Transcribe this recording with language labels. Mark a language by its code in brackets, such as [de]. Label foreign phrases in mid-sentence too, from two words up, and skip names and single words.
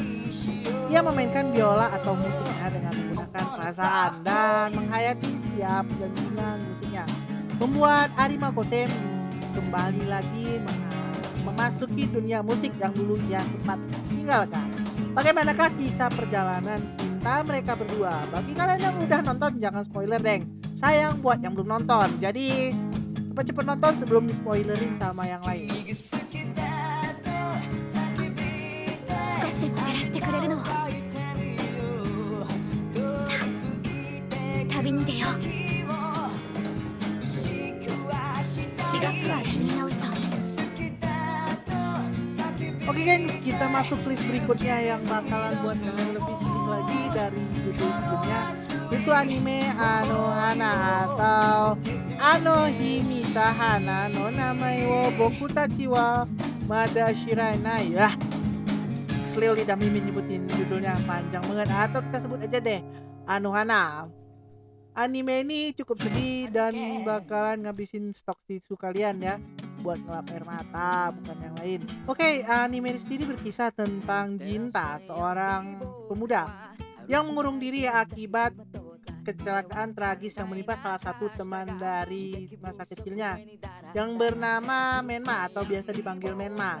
[id] Ia memainkan biola atau musiknya dengan menggunakan perasaan dan menghayati setiap dentuman musiknya, membuat Arima Kose kembali lagi memasuki dunia musik yang dulu ia sempat tinggalkan. Bagaimanakah kisah perjalanan cinta mereka berdua? Bagi kalian yang udah nonton jangan spoiler deng. Sayang buat yang belum nonton. Jadi cepet-cepet nonton sebelum di spoilerin sama yang lain. [ja] 少しでも照らしてくれるのを。さあ、旅に出よう。4月は君の嘘。 [id] Oke gengs, kita masuk list berikutnya yang bakalan buat kalian lebih sedih lagi dari judul sebelumnya. Itu anime Anohana atau Anohimita Hana no Namae wo Boku Tachi wa Mada Shiranai. Keselil lidah Mimin nyebutin judulnya panjang banget. Atau kita sebut aja deh Anohana. Anime ini cukup sedih dan bakalan ngabisin stok tisu kalian ya, buat ngelap air mata, bukan yang lain. Oke, anime ini sendiri berkisah tentang Jinta, seorang pemuda yang mengurung diri akibat kecelakaan tragis yang menimpa salah satu teman dari masa kecilnya yang bernama Menma atau biasa dipanggil Menma.